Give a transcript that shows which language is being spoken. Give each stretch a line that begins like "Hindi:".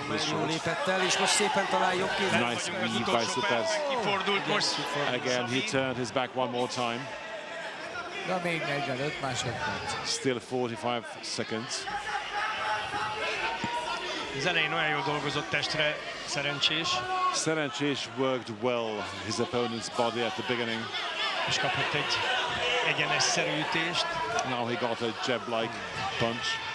Hungarian: Jól lépett el, és most szépen talál jobb kézzel.
English: Nice weave by Superz.
Hungarian: Kifordult most.
English: Again, he turned his back one more time.
Hungarian: De még 45 másodperc.
English: Still 45 seconds.
Hungarian: Az elején olyan jól dolgozott testre Szerencsés.
English: Szerencsés worked well his opponent's body at the beginning.
Hungarian: És kapott egy egyenesszerű ütést.
English: Now he got a jab-like punch.